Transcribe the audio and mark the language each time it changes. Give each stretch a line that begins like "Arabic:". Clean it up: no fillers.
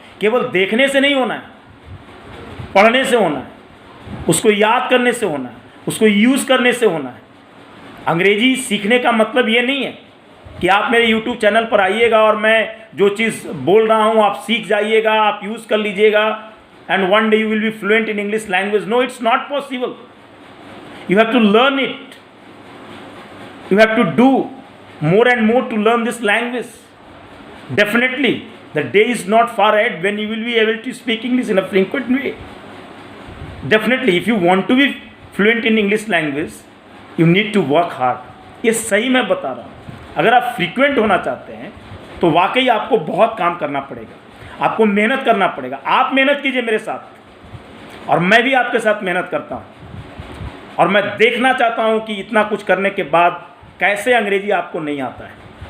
Hindi: केवल देखने से नहीं होना है, पढ़ने से होना है, उसको याद करने से होना है, उसको यूज़ करने से होना है। अंग्रेजी सीखने का मतलब ये नहीं है कि आप मेरे YouTube चैनल पर आइएगा और मैं जो चीज़ बोल रहा हूँ आप सीख जाइएगा, आप यूज़ कर लीजिएगा,
English: and one day you will be fluent in English language. No, it's not possible. You have to learn it. You have to do more and more to learn this language. Definitely, the day is not far ahead when you will be able to speak English in a frequent way. Definitely, if you want to be fluent in English language, you need to work hard.
Hindi: ये सही मैं बता रहा हूँ। अगर आप frequent होना चाहते हैं तो वाकई आपको बहुत काम करना पड़ेगा, आपको मेहनत करना पड़ेगा। आप मेहनत कीजिए मेरे साथ, और मैं भी आपके साथ मेहनत करता हूँ, और मैं देखना चाहता हूँ कि इतना कुछ करने के बाद कैसे अंग्रेजी आपको नहीं आता है।